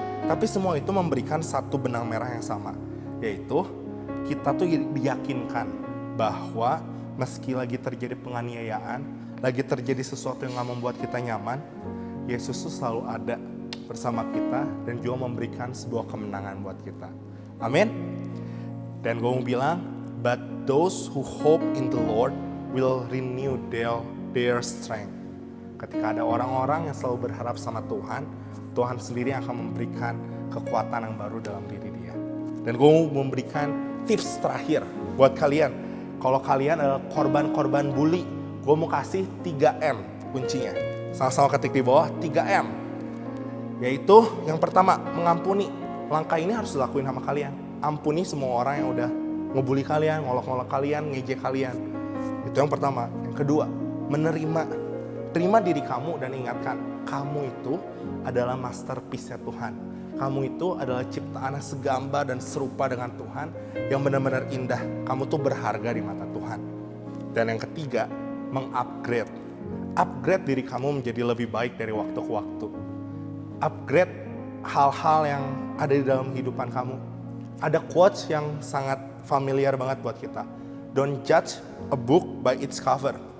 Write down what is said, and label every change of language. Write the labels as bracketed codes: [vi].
[id] Tapi semua itu memberikan satu benang merah yang sama, yaitu kita tuh diyakinkan bahwa meski lagi terjadi penganiayaan, lagi terjadi sesuatu yang gak membuat kita nyaman, Yesus tuh selalu ada bersama kita dan juga memberikan sebuah kemenangan buat kita. Amin. Dan gue mau bilang, [en] but those who hope in the Lord will renew their strength. [id] Ketika ada orang-orang yang selalu berharap sama Tuhan, Tuhan sendiri akan memberikan kekuatan yang baru dalam diri dia. Dan gue mau memberikan tips terakhir buat kalian. Kalau kalian adalah korban-korban bully, gue mau kasih 3M kuncinya. Sama-sama ketik di bawah, 3M. Yaitu yang pertama, mengampuni. Langkah ini harus dilakuin sama kalian. Ampuni semua orang yang udah ngebully kalian, ngolok-ngolok kalian, ngejek kalian. Itu yang pertama. Yang kedua, menerima. Terima diri kamu dan ingatkan, kamu itu adalah masterpiece-nya Tuhan. Kamu itu adalah ciptaan yang segambar dan serupa dengan Tuhan, yang benar-benar indah. Kamu tuh berharga di mata Tuhan. Dan yang ketiga, mengupgrade. Upgrade diri kamu menjadi lebih baik dari waktu ke waktu. Upgrade hal-hal yang ada di dalam kehidupan kamu. Ada quotes yang sangat familiar banget buat kita. [en] Don't judge a book by its cover.